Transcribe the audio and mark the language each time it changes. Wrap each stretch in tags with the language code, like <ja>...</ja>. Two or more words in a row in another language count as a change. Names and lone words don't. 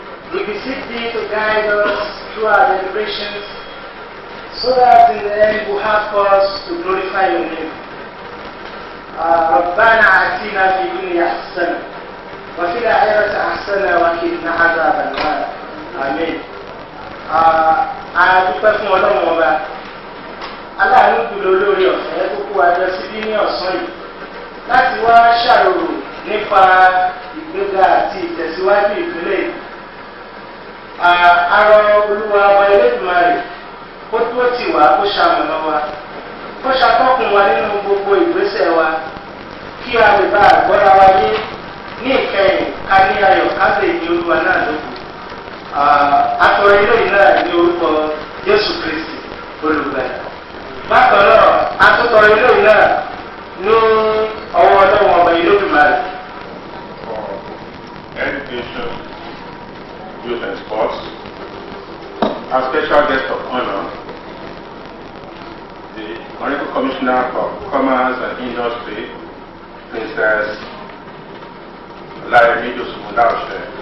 <en>We beseech thee to guide us through our deliberations, so that in the end we have cause to glorify your name.</en> <ar>ربنا آتنا في الدنيا حسنة وفي الآخرة حسنة وقنا عذاب النار. آمين.</ar> <yo>A dúpẹ́ fún Ọlọ́run ọba aláàánú jùlọ lórí ọ̀fẹ́ tó kó àjọ síbí ní ọ̀sán yìí láti wá ṣàròrò nípa ìgbéga àti ìtẹ̀síwájú ìpínlẹ̀ yìí. Arọ Olúwa ọba Elédùmarè kó dúró tì wá kó ṣamọ̀nà wa kó ṣàtọ́kùn wa nínú gbogbo ìgbésẹ̀ wa kí a lè bá àgbọ́ra wa ní ìkẹyìn ká ní ayọ̀ ká lè ní Olúwa náà lóko. Atọrọ eléyìí náà ní orúkọ Jésù Kristi olùgbàlà. Bákan náà atọrọ eléyìí náà ní ọwọ́ Ọlọ́run ọba Elédùmarè.</yo> <en>For education, youth and sports, our special guest of honor, the Honorable Commissioner for Commerce and Industry, Princess Laremido Sumudaushe.</en>